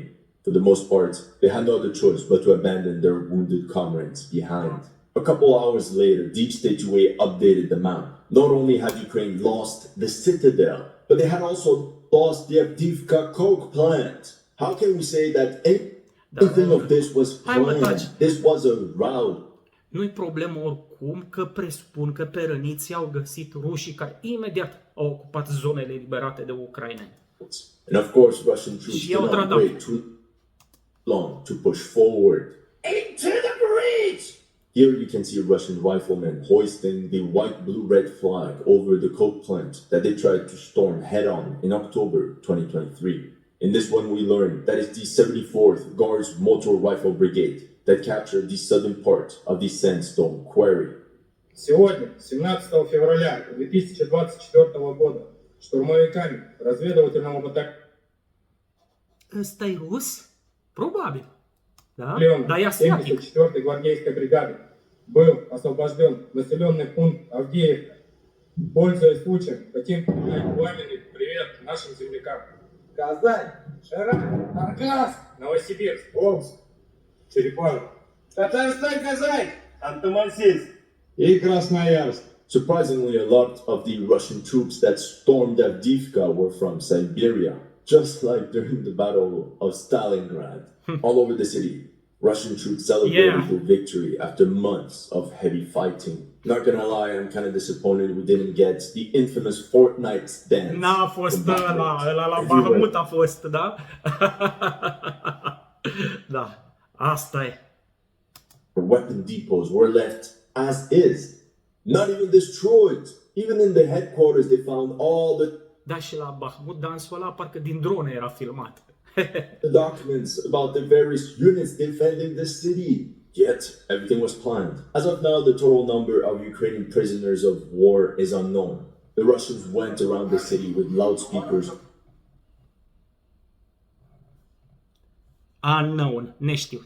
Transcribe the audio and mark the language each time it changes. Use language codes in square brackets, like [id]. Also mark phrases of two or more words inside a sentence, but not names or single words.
[en] For the most part, they had no other choice but to abandon their wounded comrades behind. A couple hours later, Deep State UA updated the map. Not only had Ukraine lost the citadel, but they had also lost the Avdeyevka coke plant. How can we say that anything of this was planned? This was a rout. [ro] Nu-i problemă oricum că presupun că pe răniți au găsit rușii care imediat au ocupat zonele eliberate de ucraineni. [en] And of course, Russian troops did not wait too long to push forward. Into the breach! Here you can see Russian riflemen hoisting the white-blue-red flag over the coke plant that they tried to storm head-on in October 2023. In this one we learned that it's the 74th Guards Motor Rifle Brigade that captured the southern part of the sandstone quarry. [ru] Сегодня, 17 февраля 2024 года, штурмовиками разведывательного батальона [ro] Ăsta-i rus? Probabil. Da? Dar e asiatic. [ru] 74-й гвардейской бригады был освобожден населенный пункт Авдеевка. Пользуясь случаем, хотим передать пламенный привет нашим землякам. Казань, Шаран, Аргас, Новосибирск, Омск, Черепаново, Татарстан, Казань, Антамансийск и Красноярск. [en] Surprisingly, a lot of the Russian troops that stormed Avdeyevka were from Siberia, just like during the Battle of Stalingrad. All over the city, Russian troops celebrated Yeah. their victory after months of heavy fighting. Not gonna lie, I'm kind of disappointed we didn't get the infamous Fortnite dance. [ro] N-a fost [en] from Bakhmut. [ro] ăla la [en] Everywhere. [ro] Bahmut a fost, da? Da, asta e. [en] Weapon depots were left as is, not even destroyed. Even in the headquarters, they found all the [ro] Da, și la Bahmut dansul ăla parcă din drone era filmat. [en] documents about the various units defending the city. Yet, everything was planned. As of now, the total number of Ukrainian prisoners of war is unknown. The Russians went around the city with loudspeakers, [ro] Unknown, neștiut.